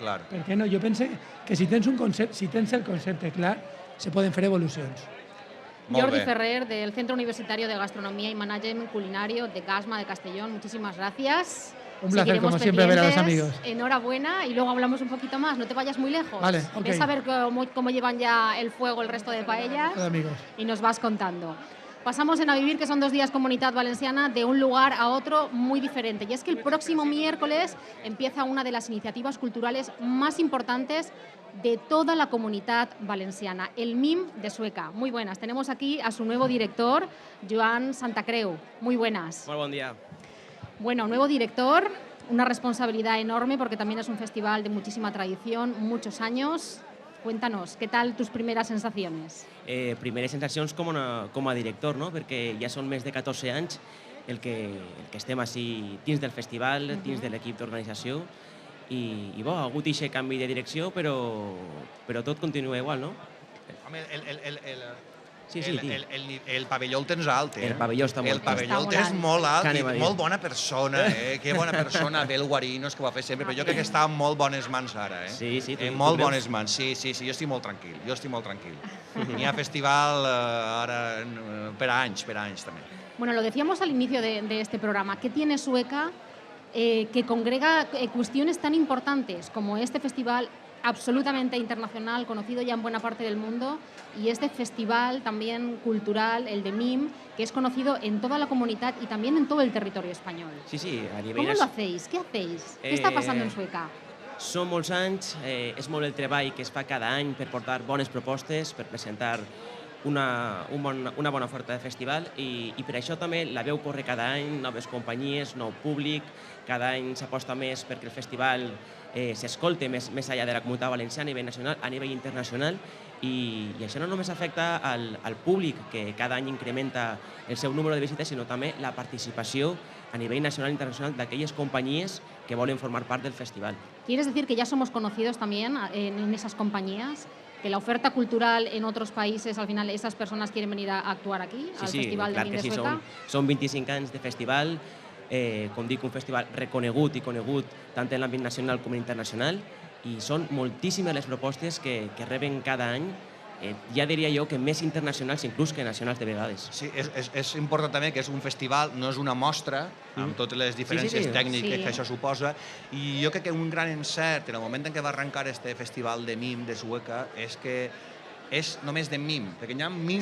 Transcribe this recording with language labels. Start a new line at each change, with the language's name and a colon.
Catalan: Per què no? Jo penso que si tens el concepte clar, se poden fer evolucions.
Spanish: Jordi Ferrer, del Centro Universitario de Gastronomía y Management Culinario de GASMA de Castellón, muchísimas gracias. Un placer, como siempre, ver a los amigos. Enhorabuena y luego hablamos un poquito más, no te vayas muy lejos. Vale, ok. Ves a ver cómo llevan ya el fuego el resto de paellas amigos. Y nos vas contando. Pasamos en A Vivir, que son 2 días Comunidad Valenciana, de un lugar a otro muy diferente. Y es que el próximo miércoles empieza una de las iniciativas culturales más importantes de toda la Comunidad Valenciana, el MIM de Sueca. Muy buenas. Tenemos aquí a su nuevo director, Joan Santacreu. Muy buenas. Muy buen día. Bueno, nuevo director, una responsabilidad enorme porque también es un festival de muchísima tradición, muchos años. Cuéntanos, ¿qué tal tus primeras sensaciones?
Catalan: Primeres sensacions com a director, no? Perquè ja són més de 14 anys el que estem així dins del festival, dins de l'equip d'organització, i bo, ha hagut aquest canvi de direcció, però tot continua igual, no? Home, Sí, el pavelló el tens alt, El pavelló està molt alt. El pavelló el tens molt alt i molt bona persona, Que bona persona, Abel Guarinos, que ho va fer sempre, però jo crec que està en molt bones mans ara, Sí, en molt bones mans, sí, jo estic molt tranquil, N'hi ha festival ara per anys també.
Spanish: Bueno, lo decíamos al inicio de este programa, ¿qué tiene Sueca que congrega cuestiones tan importantes como este festival absolutamente internacional, conocido ya en buena parte del mundo, y este festival también cultural, el de MIM, que es conocido en toda la comunidad y también en todo el territorio español?
Catalan: Sí, a nivell...
Spanish: ¿Cómo lo hacéis? ¿Qué hacéis? ¿Qué está pasando en Sueca?
Catalan: Són molts anys, és molt el treball que es fa cada any per portar bones propostes, per presentar una bona oferta de festival i per això també la veu corre cada any, noves companyies, nou públic, cada any s'aposta més perquè el festival s'escolte més enllà de la Comunitat Valenciana a nivell nacional, a nivell internacional, i això no només afecta al públic, que cada any incrementa el seu número de visites, sinó també la participació a nivell nacional i internacional d'aquelles companyies que volen formar part del festival.
Spanish: ¿Quieres decir que ya somos conocidos también en esas compañías? ¿Que la oferta cultural en otros países, al final, esas personas quieren venir a actuar aquí, al Festival de MIM de Sueca?
Catalan: Són 25 anys de festival, com dic, un festival reconegut i conegut tant en l'àmbit nacional com internacional, i són moltíssimes les propostes que reben cada any, ja diria jo que més internacionals inclús que nacionals de vegades. Sí, és important també que és un festival, no és una mostra, amb totes les diferències tècniques que això suposa, i jo crec que un gran encert en el moment en què va arrencar este festival de MIM de Sueca és que és només de MIM, perquè hi ha 1.000 milions...